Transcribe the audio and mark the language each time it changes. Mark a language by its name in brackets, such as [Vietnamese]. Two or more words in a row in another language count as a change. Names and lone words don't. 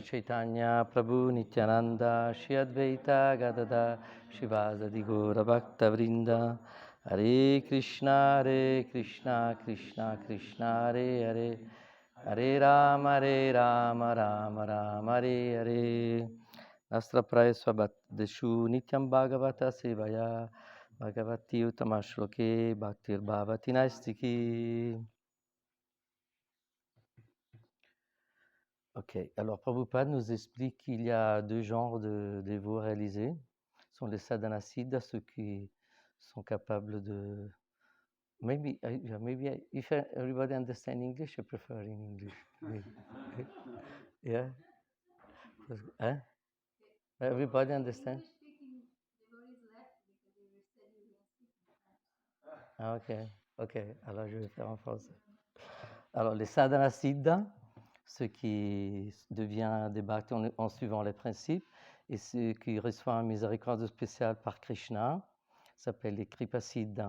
[Sanskrit] Chaitanya Prabhu Nityananda Shri Advaita Gadada Shivasadi Gaura Bhakta Vrinda Hare Krishna Krishna Krishna Hare Hare Hare Rama Rama Rama Hare Hare Astra Praya Swabhadeshu Nityam Bhagavata Sevaya Bhagavati Utamashloke Bhaktir Bhavati Naistiki. [French] Ok, alors Prabhupada nous explique qu'il y a deux genres de dévots réalisés. Ce sont les sadhanasiddhas, ceux qui sont capables de... [English] Maybe if everybody understands English, I prefer in English. Yeah? Hein? Everybody understands? [French] Ah, ok, alors je vais faire en français. Alors les sadhanasiddhas, ce qui devient des bhaktis en suivant les principes, et ceux qui reçoivent une miséricorde spéciale par Krishna, s'appellent les Kripasiddhas.